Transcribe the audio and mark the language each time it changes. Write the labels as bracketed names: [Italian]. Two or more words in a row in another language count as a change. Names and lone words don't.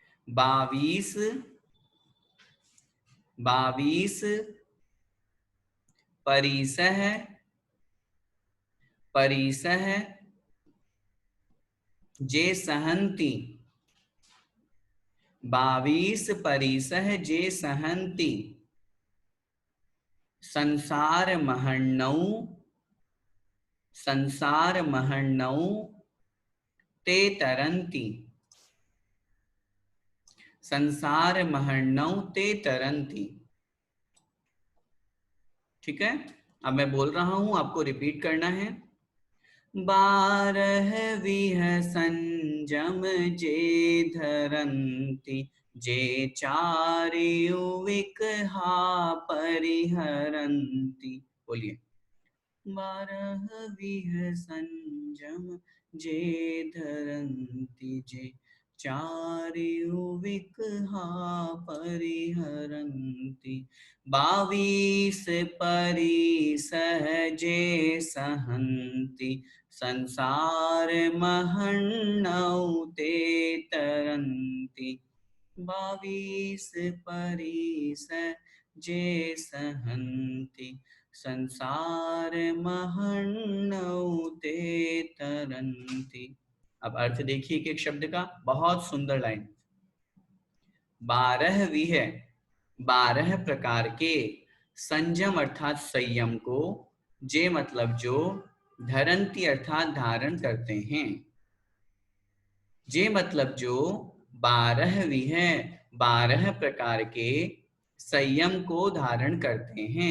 [Prakrit languages] 22 22 परिसह परिसह जे सहन्ति 22 परिसह जे सहन्ति संसार महर्णौ ते तरन्ति संसार महर्णौ ते तरन्ति। [Hindi] ठीक है, अब मैं बोल रहा हूं, आपको रिपीट करना है। [Prakrit languages] 12 संजम जे धरन्ति जे चारियुविकहा परिहरन्ति। बोलिए। 12 संजम जे धरन्ति जे चारियुविकहा परिहरन्ति 22 परिसह जे सहन्ति संसार महर्णौ ते तरन्ति 22 परिसह जे सहन्ति संसार महर्णौ ते तरन्ति। [Hindi] अब अर्थ देखिए कि एक शब्द का, बहुत सुंदर लाइन। 12 प्रकार के संयम अर्थात संयम को, जे मतलब जो, धरंती अर्थात धारण करते हैं, जे मतलब जो, 12 प्रकार के संयम को धारण करते हैं।